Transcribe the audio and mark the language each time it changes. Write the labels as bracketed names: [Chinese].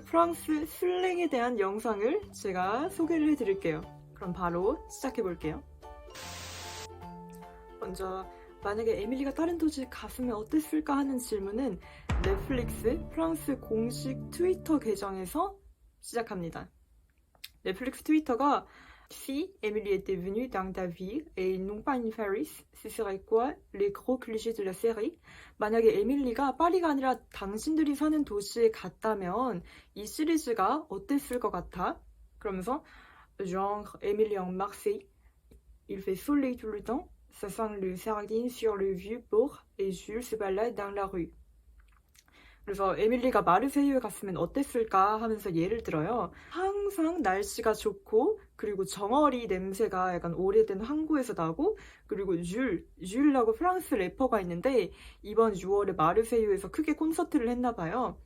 [Korean] 프랑스 슬랭에 대한 영상을 제가 소개를 해드릴게요. 그럼 바로 시작해볼게요. 먼저 만약에 에밀리가 다른 도시에 갔으면 어땠을까 하는 질문은 넷플릭스 프랑스 공식 트위터 계정에서 시작합니다. 넷플릭스 트위터가 [French] Si Emily était venue dans ta ville et non pas in Paris, ce serait quoi les gros clichés de la série? [Korean] 만약에 에밀리가 파리가 아니라 당신들이 사는 도시에 갔다면 이 시리즈가 어땠을 것 같아? 그러면서 [French] genre Emily en Marseille, il fait soleil tout le temps, ça sent le sardine sur le vieux port et Jules se balade dans la rue. [Korean] 그래서 에밀리가 마르세유에 갔으면 어땠을까 하면서 예를 들어요. 항상 날씨가 좋고, 그리고 정어리 냄새가 약간 오래된 항구에서 나고, 그리고 쥘이라고 프랑스 래퍼가 있는데 이번 6월에 마르세유에서 크게 콘서트를 했나 봐요.